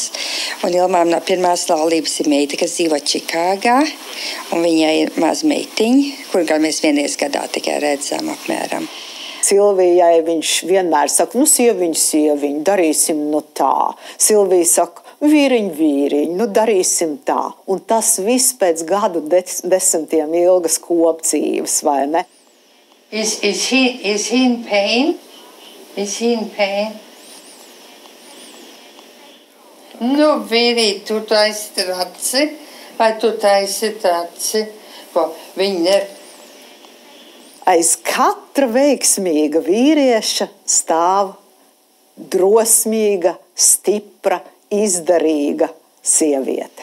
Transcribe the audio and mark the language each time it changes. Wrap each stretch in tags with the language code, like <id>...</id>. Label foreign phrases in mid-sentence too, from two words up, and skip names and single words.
<lv>Un Ilmāram no pirmās laulības ir meita, kas dzīvo Čikāgā, un viņai ir maz meitiņa, kur gan mēs vienreiz gadā tikai redzam apmēram. Silvijai viņš vienmēr saka, nu sieviņ, darīsim nu tā. Silvija saka, vīriņ, nu darīsim tā. Un tas viss pēc gadu desmitiem ilgas kopdzīves, vai ne?</lv> <en>Is he in pain? Is he in pain?</en> <lv>Nu, vīrīt, tu taisi traci, vai tu taisi traci? Viņi ne... Aiz katra veiksmīga vīrieša stāv drosmīga, stipra, izdarīga sieviete.</lv>